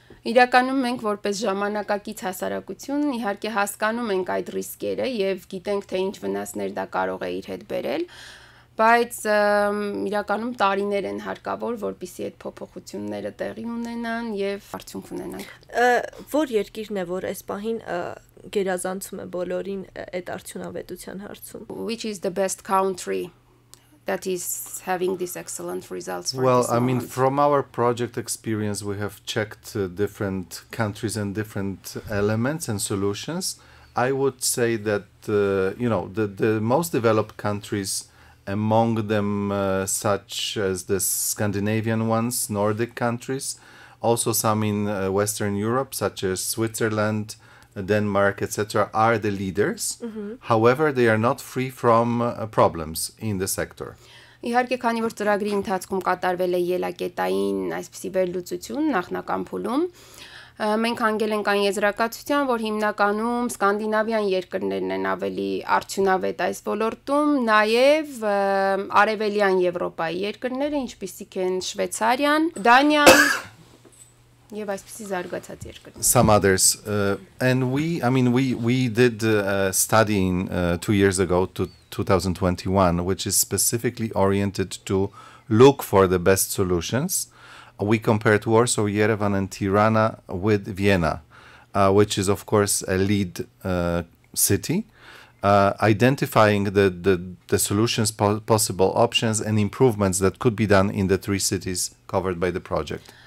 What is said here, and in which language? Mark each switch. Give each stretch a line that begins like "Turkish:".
Armenian: Իրականում մենք որպես ժամանակակից հասարակություն իհարկե հասկանում ենք այդ ռիսկերը եւ գիտենք թե ինչ վնասներ դա կարող է իր հետ բերել, բայց իրականում տարիներ են հարկավոր, որպեսզի այդ փոփոխությունները տեղի ունենան եւ արդյունք ունենան։ Որ երկիրն է, որ այս պահին գերազանցում է բոլորին այդ արդյունավետության հարցում?
English: Which is the best country that is having these excellent results for Well, this I mean, moment? from our project experience, we have checked different countries and different elements and solutions. I would say that, the most developed countries, among them such as the Scandinavian ones, Nordic countries, also some in Western Europe, such as Switzerland, Denmark, etc., are the leaders. However, they are not free from problems in the sector.
Armenian: Իհարկե, քանի որ ծրագրի ընթացքում կատարվել է ելակետային այսպիսի վերլուծություն նախնական փուլում, մենք հանգել ենք այն եզրակացության, որ հիմնականում սկանդինավյան երկրներն են ավելի արդյունավետ այս ոլորտում, նաև արևելյան Եվրոպայի երկրները, ինչպիսիք են Շվեյցարիան, Դանիան, եւ այսպիսի զարգացած երկրներ.
English: Some others, and we did a study in 2 years ago, to 2021, which is specifically oriented to look for the best solutions. We compared Warsaw, Yerevan, and Tirana with Vienna, which is of course a lead city, identifying the solutions, possible options, and improvements that could be done in the 3 cities covered by the project.